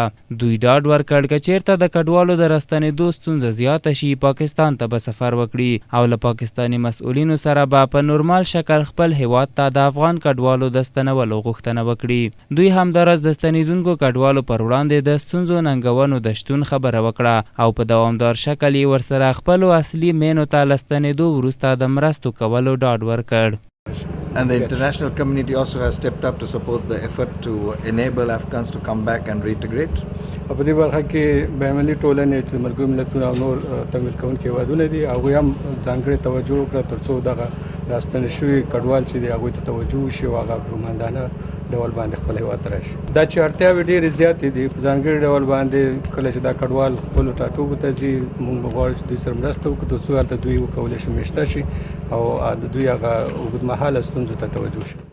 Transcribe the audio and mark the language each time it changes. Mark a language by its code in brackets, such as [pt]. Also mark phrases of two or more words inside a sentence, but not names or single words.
[ps] دوی ډاډ ورکړ که چیرته د کډوالو د راستنېدو ستونزه زیاته شي، پاکستان ته به سفر وکړي او له پاکستاني مسؤلینو سره به په نورمال شکل خپل هیواد ته د افغان کډوالو د ستنولو غوښتنه وکړي. دوی همداراز د ستنېدونکو کډوالو پر وړاندې د ستونزو ننګونو د شتون خبره وکړه او په دوامدار شکل یې ورسره خپلو اصلي مینو ته له ستنېدو وروسته د مرستو کولو ډاډ ورکړ. [en] And the international community also has stepped up to support the effort to enable Afghans to come back and reintegrate. [ps] په دې برخه کې بینالمللي ټولنې چې ملګرو ملتونو او نور تمویل کوونکي هېوادونه دي، هغوی هم ځانګړې توجه وکړه تر څو دغه راستنې شوي کډوال چې دي هغوی ته توجه وشي او هغه په رومندانه ډول باندې خپل هېواد ته راشي. دا چې اړتیاوې ډېرې زیاتې دي، په ځانګړي ډول باندې کله چې دا کډوال خپلو ټاټوبو ته ځي، موږ به غواړو چې دوی سره مرسته وکړو تر څو هلته دوی وکولی شي مېشته شي او د دوی هغه اوږدمهاله ستونزو ته توجه شي.